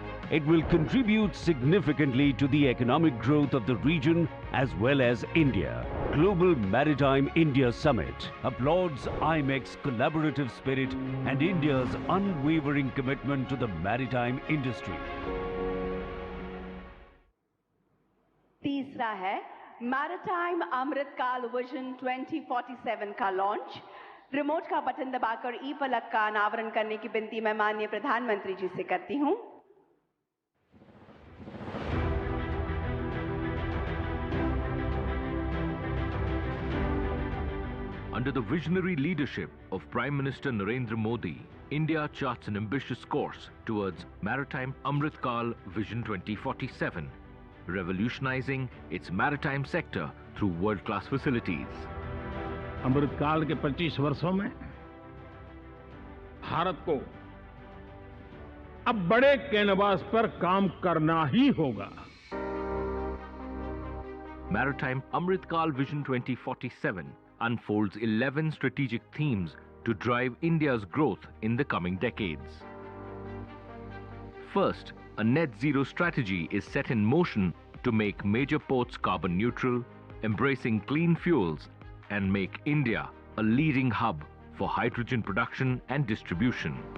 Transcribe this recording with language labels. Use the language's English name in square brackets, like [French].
[English] It will contribute significantly to the economic growth of the region as well as India. Global Maritime India Summit applauds IMEC's collaborative spirit and India's unwavering commitment to the maritime industry. [Hindi] तीसरा है maritime अमृतकाल vision 2047 का launch. Remote का button दबाकर ई पलक का अनावरण करने की विनती मैं माननीय प्रधानमंत्री जी से करती हूं। [English] Under the visionary leadership of Prime Minister Narendra Modi, India charts an ambitious course towards Maritime Amritkal Vision 2047, revolutionizing its maritime sector through world-class facilities. [Hindi] अमृतकाल के 25 वर्षों में भारत को अब बड़े कैनवास पर काम करना ही होगा। [English] Maritime Amritkal Vision 2047 unfolds 11 strategic themes to drive India's growth in the coming decades. First, a net zero strategy is set in motion to make major ports carbon neutral, embracing clean fuels, and make India a leading hub for hydrogen production and distribution.